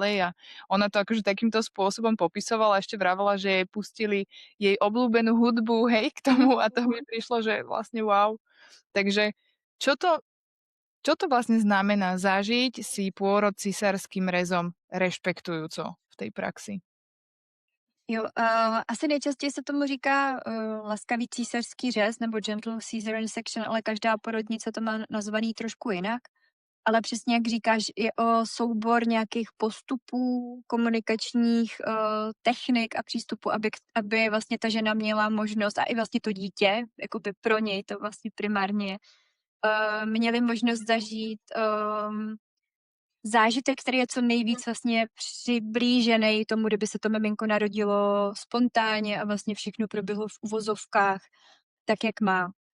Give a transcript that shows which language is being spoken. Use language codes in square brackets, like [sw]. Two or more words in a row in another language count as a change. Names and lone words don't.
[sk] A ona to akože takýmto spôsobom popisovala, ešte vravela, že jej pustili jej obľúbenú hudbu, hej, k tomu a to mi prišlo, že vlastne wow. Takže čo to vlastne znamená zažiť si pôrod cisárskym rezom rešpektujúco v tej praxi? [cs] Jo, asi nejčastěji se tomu říká laskavý císařský řez nebo [en] gentle cesarean section, [cs] ale každá porodnice to má nazvaný trošku jinak. Ale přesně jak říkáš, je o soubor nějakých postupů, komunikačních technik a přístupů, aby vlastně ta žena měla možnost, a i vlastně to dítě, jakoby pro něj to vlastně primárně, měli možnost zažít zážitek, který je co nejvíc vlastně přiblížený tomu, kdyby se to miminko narodilo spontánně a vlastně všechno proběhlo v uvozovkách tak, jak má.